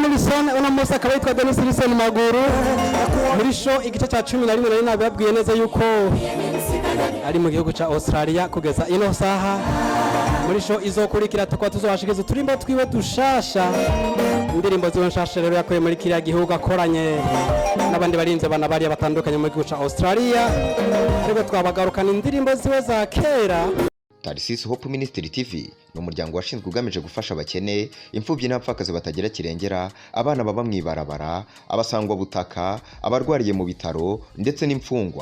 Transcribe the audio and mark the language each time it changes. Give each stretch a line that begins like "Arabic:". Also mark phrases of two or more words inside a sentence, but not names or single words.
Rundi: Wilson uno munsi akaba yitwa Denis Wilson Maguru muri show igice cya 11 nari nababwiye neza yuko ari mu gihugu cya Australia kugeza ino saha muri show izokurikira tukwa tuzobashikiza turimbo twiwe dushasha indirimbo ziwe nshasha rero yakoye muri kiriya gihugu akoranye n'abandi barinze bana bari batandukanye mu gihugu cya Australia rero twabagarukana indirimbo ziwe za kera. Tarsis Hope Ministry TV ni umuryango washinzwe ugamije gufasha abakene, imfubyi n'abapfakazi batagira kirengera, abana baba mwibarabara, abasangwa butaka, abarwariye mu bitaro ndetse n'imfungwa.